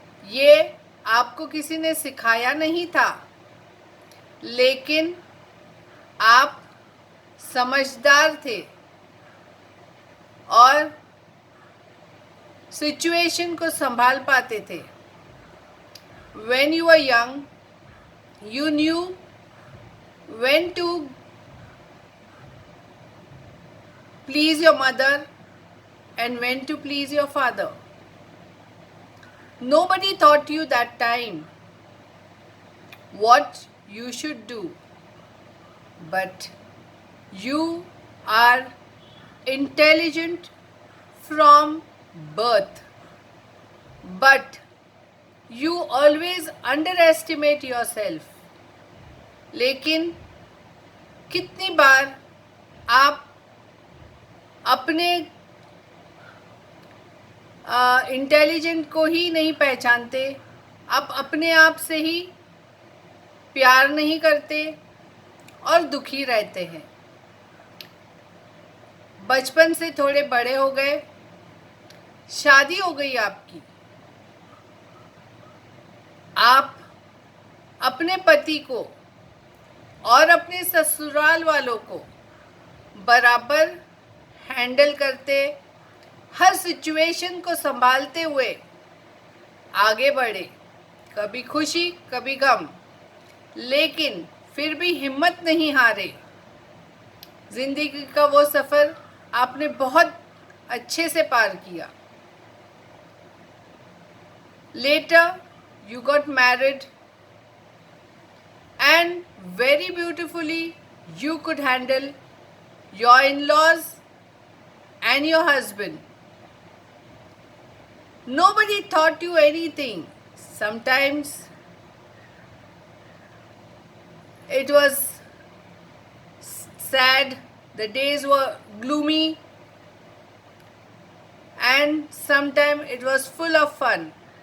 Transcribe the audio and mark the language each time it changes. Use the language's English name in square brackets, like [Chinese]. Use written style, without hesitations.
[Hindi] ये आपको किसी ने सिखाया नहीं था, लेकिन आप समझदार थे और सिचुएशन को संभाल पाते थे. [English] When you were young, you knew when to please your mother and when to please your father. Nobody taught you that time what you should do, but you are intelligent from birth, but you always underestimate yourself. [Hindi] लेकिन कितनी बार आप अपने intelligent को ही नहीं पहचानते, आप अपने आप से ही प्यार नहीं करते और दुखी रहते हैं. बचपन से थोड़े बड़े हो गए, शादी हो गई आपकी, आप अपने पति को और अपने ससुराल वालों को बराबर हैंडल करते, हर सिचुएशन को संभालते हुए आगे बढ़े. कभी खुशी कभी गम, लेकिन फिर भी हिम्मत नहीं हारे. जिंदगी का वो सफ़र आपने बहुत अच्छे से पार किया. [English] Later you got married and very beautifully you could handle your in-laws and your husband. Nobody taught you anything. Sometimes it was sad, the days were gloomy, and sometimes it was full of fun.